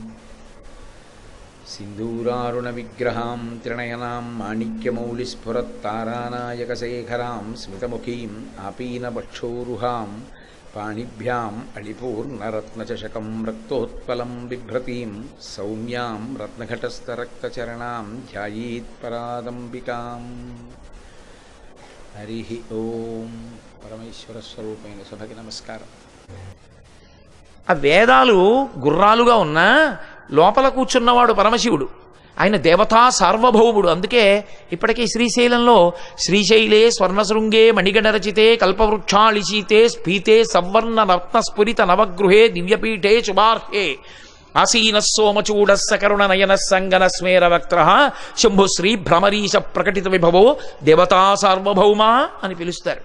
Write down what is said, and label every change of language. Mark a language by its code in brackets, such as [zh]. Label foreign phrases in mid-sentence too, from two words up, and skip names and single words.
[sa] सिन्दूरारुणविग्रहां त्रिनयनां माणिक्यमौलिस्फुरत्तारानायकशेखरां स्मितमुखीम् आपीनवक्षोरुहां पाणिभ्याम् अलिपूर्णरत्नचषकं रक्तोत्पलं बिभ्रतीं सौम्यां रत्नघटस्थरक्तचरणां ध्यायेत्परादम्बिकाम्। हरि ओम। [te] పరమేశ్వర స్వరూపైన సభకి నమస్కారం. ఆ వేదాలు గుర్రాలుగా ఉన్నా లోపల కూర్చున్నవాడు పరమశివుడు. ఆయన దేవతా సార్వభౌముడు. అందుకే ఇప్పటికీ శ్రీశైలంలో [sa] శ్రీశైలే స్వర్ణశృంగే మణిగణరచితే కల్పవృక్షాళిశీతే స్ఫీతే సవర్ణ రత్నస్ఫురిత నవగృహే దివ్యపీఠే శుభార్హే ఆసీన సోమచూడ సకరుణ నయన సంగన స్మేర వక్త్ర శంభుశ్రీ భ్రమరీశ ప్రకటిత విభవో దేవతా సార్వభౌమ [te] అని పిలుస్తారు.